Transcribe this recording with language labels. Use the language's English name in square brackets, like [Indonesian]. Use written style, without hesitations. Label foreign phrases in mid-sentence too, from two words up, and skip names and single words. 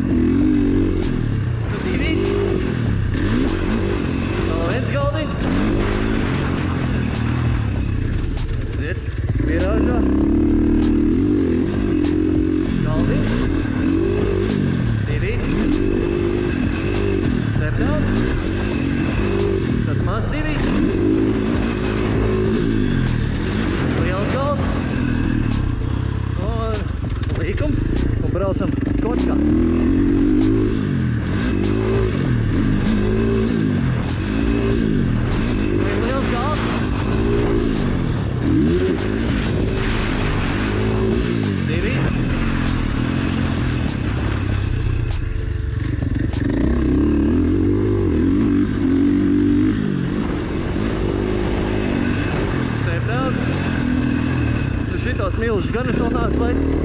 [Latvian] Divi. Vēl viens galdiņš. Ziet, virāžā. Galdiņš. Divi. [English] Step down. [Latvian] Tad maz divi. Liels galds. Un līkums. Un braucam kočkā. Liels galds. Divi. [English] Step down. [Latvian] Šitos milžus gan es vēl nāku laik.